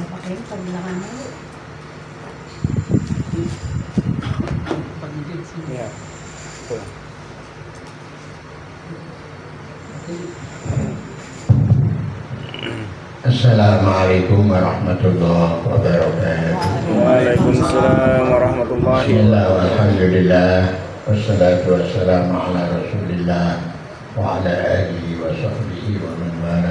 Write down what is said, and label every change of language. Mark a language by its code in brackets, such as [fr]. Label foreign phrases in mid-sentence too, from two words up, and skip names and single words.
[tl] Ayun, pagbilangan mo. Pag-ibig siya. Yeah. Ito. [ar] السلام عليكم ورحمة الله وبركاته. وعليكم السلام ورحمة الله Bismillah wabarakatuh. والحمد لله والصلاة والسلام على رسول الله وعلى آله وصحبه ومن والاه.